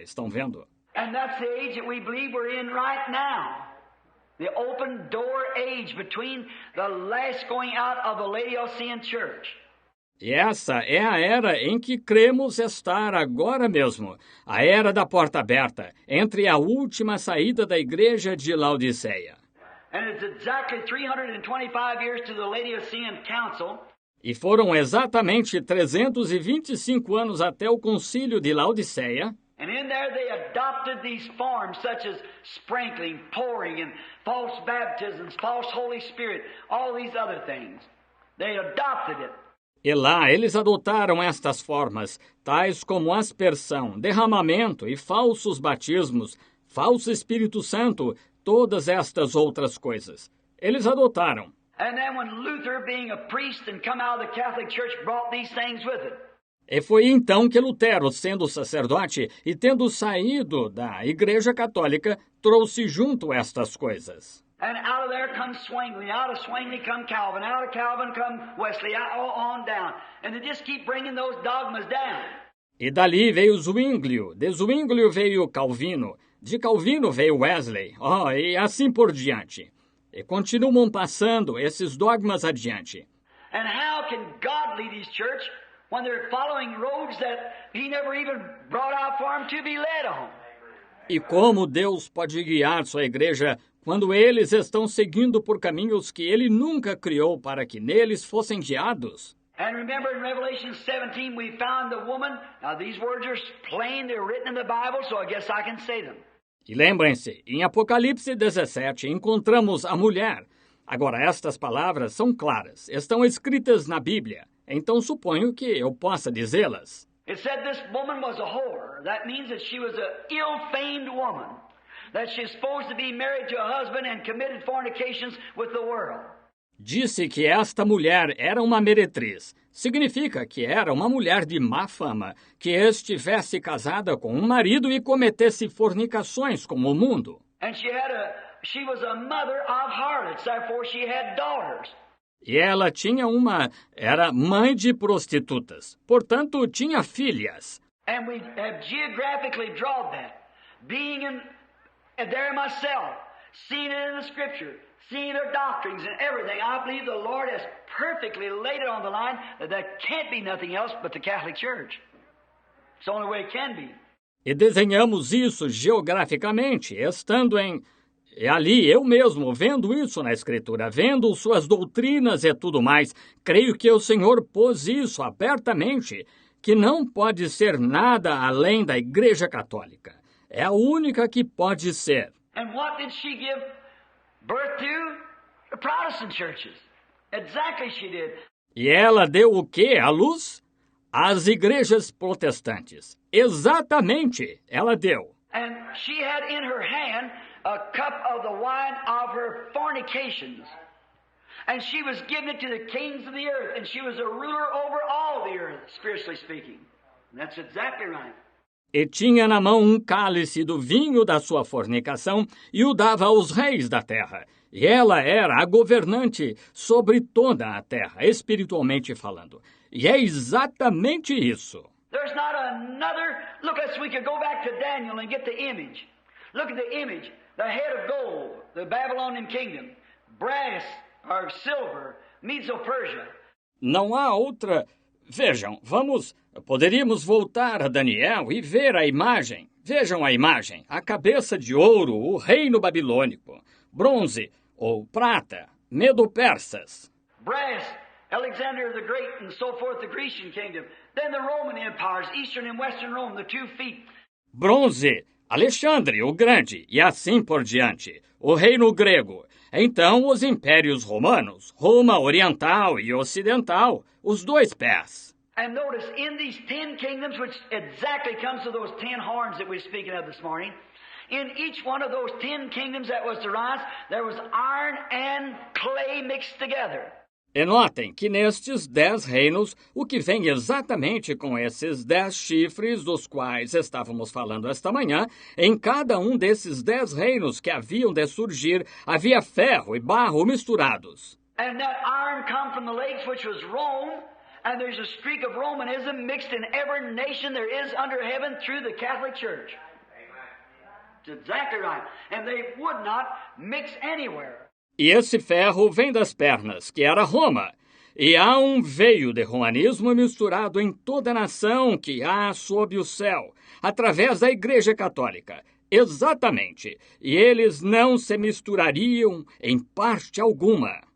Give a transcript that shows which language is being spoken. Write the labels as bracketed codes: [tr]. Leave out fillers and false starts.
[pt] Estão vendo? [en] And that's the age that we believe we're in right now. The open door age between the last going out of the Laodicean church. [pt] E essa é a era em que cremos estar agora mesmo, a era da porta aberta, entre a última saída da igreja de Laodiceia. [en] And it's exactly 325 years to the Laodicean Council. [pt] E foram exatamente 325 anos até o concílio de Laodiceia. [en] And in there they adopted these forms such as sprinkling, pouring, and false baptisms, false Holy Spirit, all these other things. They adopted it. [pt] E lá eles adotaram estas formas, tais como aspersão, derramamento e falsos batismos, falso Espírito Santo, todas estas outras coisas. Eles adotaram. [en] And then when Luther, being a priest and come out of the Catholic Church, brought these things with it. [pt] E foi então que Lutero, sendo sacerdote e tendo saído da Igreja Católica, trouxe junto estas coisas. [en] And out of there comes Zwingli, out of Zwingli come Calvin, out of Calvin come Wesley, on down. And they just keep bringing those dogmas down. [pt] E dali veio Zwinglio, de Zwinglio veio Calvino, de Calvino veio Wesley, e assim por diante. E continuam passando esses dogmas adiante. [en] And how can God lead His church when they're following roads that He never even brought out for them to be led on? [pt] E como Deus pode guiar sua igreja quando eles estão seguindo por caminhos que Ele nunca criou para que neles fossem guiados? [en] And remember in Revelation 17 we found the woman. Now these words are plain, they're written in the Bible, so I guess I can say them. [pt] E lembrem-se, em Apocalipse 17 encontramos a mulher. Agora, estas palavras são claras, estão escritas na Bíblia, então suponho que eu possa dizê-las. [en] It said this woman was a whore. That means that she was an ill-famed woman. That she's supposed to be married to a husband and committed fornications with the world. [pt] Disse que esta mulher era uma meretriz. Significa que era uma mulher de má fama, que estivesse casada com um marido e cometesse fornicações com o mundo. [en] And she was a mother of harlots, therefore she had daughters. [pt] E ela era mãe de prostitutas, portanto tinha filhas. [en] And we have geographically drawn that. Being there myself, seeing it in the Scripture, seeing their doctrines and everything, I believe the Lord has perfectly laid it on the line that there can't be nothing else but the Catholic Church. It's the only way it can be. [pt] E desenhamos isso geograficamente, estando ali, eu mesmo, vendo isso na Escritura, vendo suas doutrinas e tudo mais. Creio que o Senhor pôs isso abertamente, que não pode ser nada além da Igreja Católica. É a única que pode ser. [en] And what did she give birth to? The Protestant churches. Exactly she did. [pt] E ela deu o quê à luz? As igrejas protestantes. Exatamente, ela deu. [en] And she had in her hand a cup of the wine of her fornications. And she was giving it to the kings of the earth, and she was a ruler over all the earth, spiritually speaking. And that's exactly right. [pt] E tinha na mão um cálice do vinho da sua fornicação e o dava aos reis da terra. E ela era a governante sobre toda a terra, espiritualmente falando. E é exatamente isso. [en] There's not another... Look, we could go back to Daniel and get the image. Look at the image. The head of gold, the Babylonian kingdom. Brass or silver, Medo-Persia. [pt] Não há outra... Vejam, poderíamos voltar a Daniel e ver a imagem. Vejam a imagem. A cabeça de ouro, o reino babilônico. Bronze ou prata, Medo-Persas. [en] Brass, Alexander the Great and so forth, the Grecian kingdom. Then the Roman empires, Eastern and Western Rome, the 2 feet. [pt] Bronze, Alexandre o Grande e assim por diante. O reino grego. Então os impérios romanos, Roma Oriental e Ocidental, os 2 pés. [en] And notice, in these 10 kingdoms, which exactly comes to those 10 horns that we're speaking of this morning, in each one of those 10 kingdoms that was to rise, there was iron and clay mixed together. [pt] E notem que nestes 10 reinos, o que vem exatamente com esses 10 chifres dos quais estávamos falando esta manhã, em cada um desses 10 reinos que haviam de surgir, havia ferro e barro misturados. [en] And that iron come from the lakes, which was Rome, and there's a streak of Romanism mixed in every nation there is under heaven through the Catholic Church. It's exactly right. And they would not mix anywhere. [pt] E esse ferro vem das pernas, que era Roma. E há um veio de romanismo misturado em toda a nação que há sob o céu, através da Igreja Católica. Exatamente. E eles não se misturariam em parte alguma.